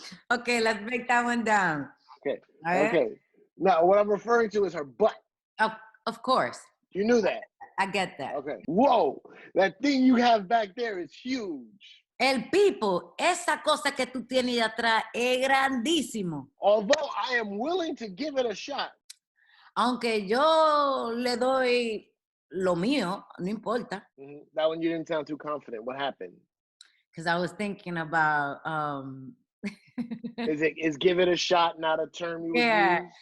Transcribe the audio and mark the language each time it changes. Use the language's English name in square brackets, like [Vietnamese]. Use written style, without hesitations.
[English] Okay, let's break that one down. Okay. Okay. Now, what I'm referring to is her butt. Of course. You knew that. I get that. Okay. Whoa. That thing you have back there is huge. [Spanish] El pipo, esa cosa que tú tienes de atrás es grandísimo. [English] Although I am willing to give it a shot. [Spanish] Aunque yo le doy lo mío, no importa. [English] That one you didn't sound too confident. What happened? Because I was thinking about is give it a shot not a term you would use?